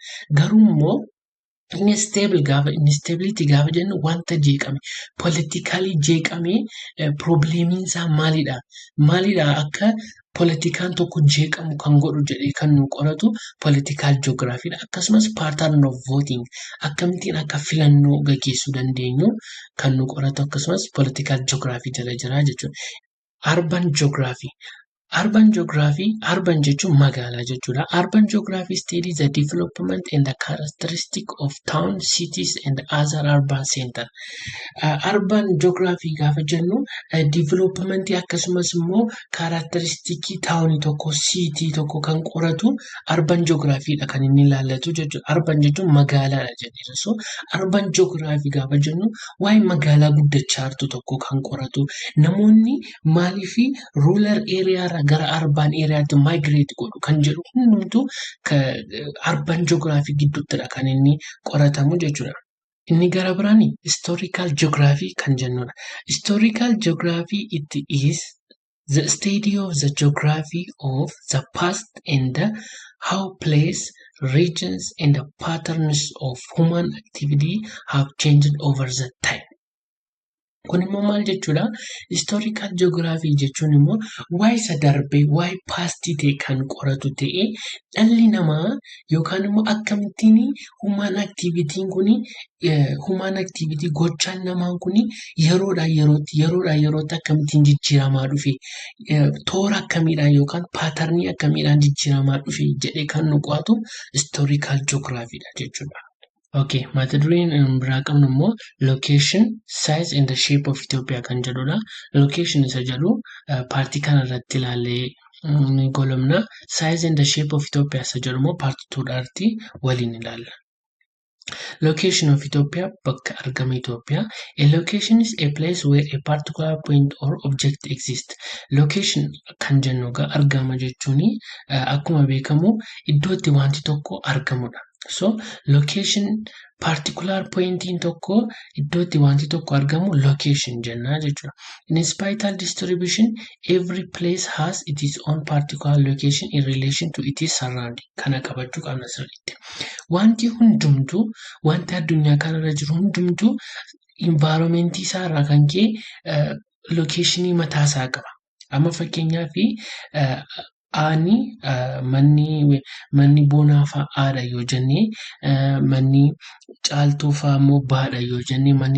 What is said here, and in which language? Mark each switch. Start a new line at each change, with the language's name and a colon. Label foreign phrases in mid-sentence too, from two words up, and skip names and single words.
Oromo: Garuu immoo instability gaafa jennu wanta jeeqame, politically jeeqame, problemiin isaa maalidha akka politikaan tokko jeeqamu kan godhu jedhee kan nu qoratu
English: political geography
Oromo: dha.
English: Akkasumas pattern of voting,
Oromo: akkamittiin akka filannoo gaggeessuu dandeenyu kan nu qoratu akkasumas
English: political geography
Oromo: jala jira jechuudha.
English: Urban geography Urban geography, urban
Oromo: jechuun magaalaa jechuudha.
English: Urban geography studies the development and the characteristic of town, cities and other urban center. Urban geography
Oromo: gaafa jennu development akkasumas immoo characteristic taawunii tokko, city tokko kan qoratu
English: urban geography
Oromo: dha kan inni ilaallatu jechuudha. Urban jechuun magaalaadha jedheera. So
English: urban geography
Oromo: gaafa jennu waa'ee magaalaa guddachaa jirtu tokko kan qoratu. Namoonni maaliif
English: rural area
Oromo: irraa gara
English: urban areaatti
Oromo: migrate godhu kan jedhu hundumtuu
English: urban geography
Oromo: gidduuttidha kan inni qoratamu jechuudha. Inni gara biraan
English: historical geography
Oromo: kan jennudha.
English: Historical geography it is the study of the geography of the past and how place, regions and the patterns of human activity have changed over the time.
Oromo: Kun immoo maal jechuudha?
English: Historical geography
Oromo: jechuun immoo waa'ee isa darbee, waa'ee paastii ta'e kan qoratu ta'ee dhalli namaa yookaan immoo akkamittiin
English: human activity
Oromo: gochaan namaa kuni yeroodhaa yerootti akkamittiin jijjiiramaa dhufe, toora akkamiidhaan yookaan paatarnii akkamiidhaan jijjiiramaa dhufe jedhee kan nu qo'atu
English: historical geography
Oromo: dha jechuudha. Okay, mata dureen biraa qabnu immoo
English: location, size and the shape of Ethiopia
Oromo: kan jedhudha. Location isa jedhu paartii kana irratti ilaallee golomna.
English: Size and the shape of Ethiopia
Oromo: isa jedhu immoo paartii 2dhaatti waliin ilaalla.
English: Location of Ethiopia,
Oromo: bakka argama
English: Ethiopia. A location is a place where a particular point or object exists.
Oromo: Location kan jennu egaa argama jechuuni akkuma beekamu iddoo itti wanti tokko argamudha. So location
English: particular point
Oromo: in tokko iddoo itti wanti tokko argamu location jenna jechuudha.
English: In spatial distribution, every place has its own particular location in relation to its surrounding.
Oromo: Kana qabachuu qabna sirriitti. Wanti hundumtuu, wanti addunyaa kanarra jiru hundumtuu environment isaa irraa kan ka'e locationii mataa isaa qaba. Amma fakkeenyaaf manni boonaa fa'aadha yoo jennee, manni caaltuu fa'aa immoo baadha yoo jennee, manni